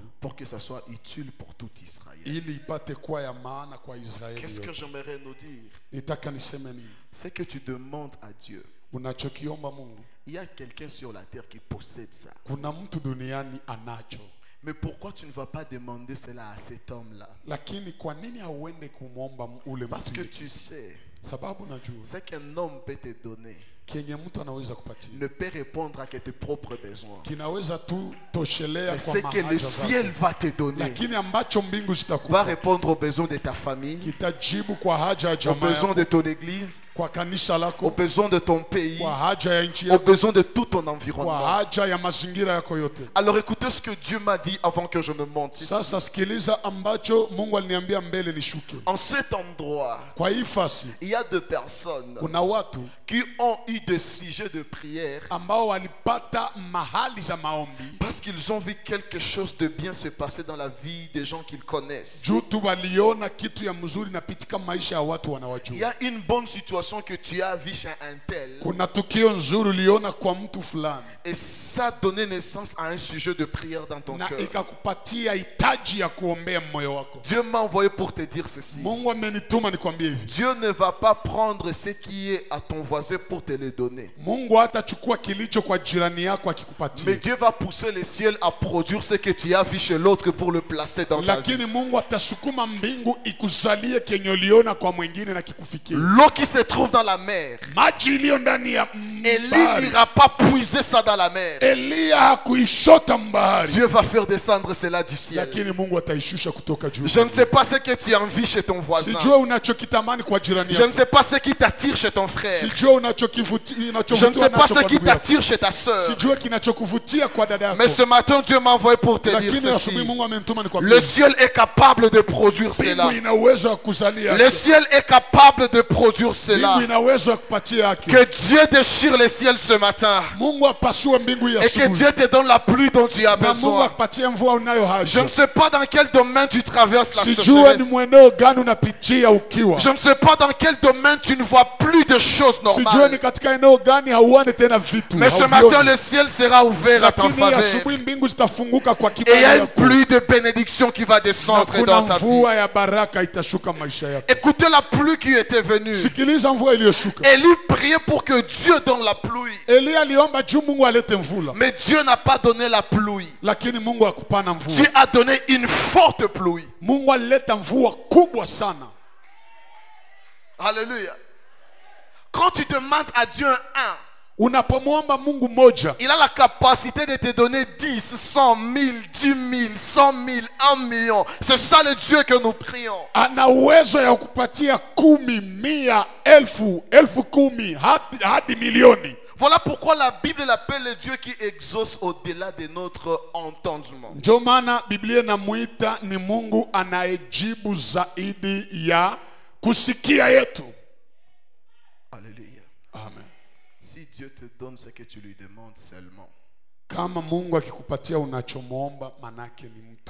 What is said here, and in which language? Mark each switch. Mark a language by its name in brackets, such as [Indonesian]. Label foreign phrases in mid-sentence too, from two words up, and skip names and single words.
[French] pour que ça soit utile pour tout Israël. [Swahili] ili ipate kuwa ya maana kwa Israeli [French] Qu'est-ce que [Swahili] yote. [French] j'aimerais nous dire? [Swahili] Nitaka niseme nini? [French] C'est que tu demandes à Dieu. [Swahili] Unachokiomba Mungu, [French] Il y a quelqu'un sur la terre qui possède ça. [Swahili] kuna mtu duniani anacho, [French] Mais pourquoi tu ne vas pas demander cela à cet homme-là? [Swahili] lakini kwa nini hauende kumwomba ule [French] Parce que [Swahili] mtu? [French] tu sais, [Swahili] Sababu najua [French] ce qu'un homme peut te donner, [Swahili] kenye mtu anaweza kupatia [French] ne peut répondre à que tes propres besoins. [Swahili] kinaweza tu toshelea [French] Mais [Swahili] kwa [French] ce que le [Swahili] mahaja [French] ciel [Swahili] zako, [French] va te donner [Swahili] lakini ambacho mbingu [French] va [Swahili] zitakupa [French] répondre aux besoins de ta famille, [Swahili] kitajibu kwa haja ya [French] aux [Swahili] jamaa [French] besoins [Swahili] yako, [French] de ton église, [Swahili] kwa kanisa [French] aux [Swahili] lako, [French] besoins de ton pays, [Swahili] kwa haja ya nchi [French] aux [Swahili] yako, [French] besoins de tout ton [Swahili] kwa [French] environnement. [Swahili] haja ya mazingira yako yote. [French] Alors écoutez ce que Dieu m'a dit avant que je ne monte ici. [Swahili] Sasa sikiliza ambacho Mungu aliniambia mbele nishuke. [French] En cet endroit, [Swahili] Kwa hii fasi [French] il y a deux personnes [Swahili] kuna watu [French] qui ont eu des sujets de prière [Swahili] ambao walipata mahali za maombi [French] parce qu'ils ont vu quelque chose de bien se passer dans la vie des gens qu'ils connaissent. [Swahili] juu tu waliona kitu ya mzuri napitika maisha ya watu [French] Il y [Swahili] wanawajua. [French] a une bonne situation que tu as vue chez un tel [Swahili] Kuna tukio nzuri uliona kwa mtu fulani [French] et ça a donné naissance à un sujet de prière dans ton [Swahili] na [French] cœur. [Swahili] ikakupatia hitaji ya kuombea moyo wako. [French] Dieu m'a envoyé pour te dire ceci. [Swahili] Mungu amenituma nikwambie hivi. [French] Dieu ne va pas prendre ce qui est à ton voisin pour te le donner. [Swahili] Mungu hatachukua kilicho kwa jirani yako [French] Mais [Swahili] akikupatia. [French] Dieu va pousser le ciel à produire ce que tu as vu chez l'autre pour le placer dans ta vie. [Swahili] Lakini Mungu atasukuma mbingu ikuzalie kenye uliona kwa mwingine na kikufikie. [French] L'eau qui se trouve dans la mer, [Swahili] Maji iliyo ndani ya [French] Élie [Swahili] bahari, [French] n'ira pas puiser ça dans la mer. [Swahili] Eliya hakuishota mbahari, [French] Dieu va faire descendre cela du ciel. [Swahili] lakini Mungu ataishusha kutoka juu. [French] Je ne sais pas ce que tu envies chez ton voisin. [Swahili] Sijua unachokitamani kwa jirani [French] Je ne [Swahili] yako. [French] sais pas ce qui t'attire chez ton frère. [Swahili] Sijua unachokivutia [French] Je ne sais pas ce qui t'attire chez ta soeur. [Swahili] Sijua kinachokuvutia kwa dada [French] Mais [Swahili] yako. [French] ce matin, Dieu m'a envoyé pour te dire [Swahili] Lakini asubuhi [French] ceci. [Swahili] Mungu amenituma [French] Le [Swahili] nikwambie. [French] ciel est capable de produire cela. [Swahili] Mbingu ina uwezo wa kuzalia. [French] Le ciel est capable de produire cela. [Swahili] Mbingu ina uwezo wa kupatia haki. [French] Que Dieu déchire le ciel ce matin. [Swahili] Mungu apasue mbingu ya [French] Et que [Swahili] asubuhi. [French] Dieu te donne la pluie dont tu as [Swahili] Na Mungu [French] besoin. [Swahili] akupatie mvua unayo [French] Je [Swahili] haja. [French] ne sais pas dans quel domaine tu traverses la [Swahili] Sijua ni [French] sécheresse. [Swahili] mweneo gani unapitia ukiwa. [French] Je ne sais pas dans quel domaine tu ne vois plus de choses [Swahili] Sijua ni [French] normales. [Swahili] katika eneo gani hauone tena vitu. [French] Mais ce [Swahili] hauvioni. [French] matin, le ciel sera ouvert à ta [Swahili] Lakini [French] faveur. [Swahili] asubuhi mbingu zitafunguka kwa [French] Et il y [Swahili] kibali [French] a une [Swahili] yako. [French] pluie de bénédiction qui va [Swahili] Na [French] descendre [Swahili] kuna [French] dans ta vie. [Swahili] mvua ya baraka itashuka maisha yako. [French] Écoutez la pluie qui était venue. [Swahili] Sikiliza mvua iliyoshuka. [French] Élie priait pour que Dieu donne la pluie. [Swahili] Eliya aliomba juu Mungu alete mvula. [French] Mais Dieu n'a pas donné la pluie. [Swahili] Lakini Mungu hakupana [French] Dieu [Swahili] mvua. [French] a donné une forte pluie. [Swahili] Mungu alileta mvua kubwa sana. [French] Alléluia. Quand tu demandes à Dieu un, [Swahili] Unapomwomba Mungu moja, [French] il a la capacité de te donner 10, 100 000, 10 000, 100 000, 1 million. C'est ça le Dieu que nous prions. [Swahili] ana uwezo ya kukupatia 10, 100, 1000, 10,000 hadi milioni. [French] Voilà pourquoi la Bible l'appelle le Dieu qui exauce au-delà de notre entendement. [Swahili] Ndio maana Biblia inamuita ni Mungu anayejibu zaidi ya kusikia yetu. [French] Alléluia. Amen. Si Dieu te donne ce que tu lui demandes seulement, [Swahili] Kama Mungu akikupatia unachomwomba, manake ni mtu.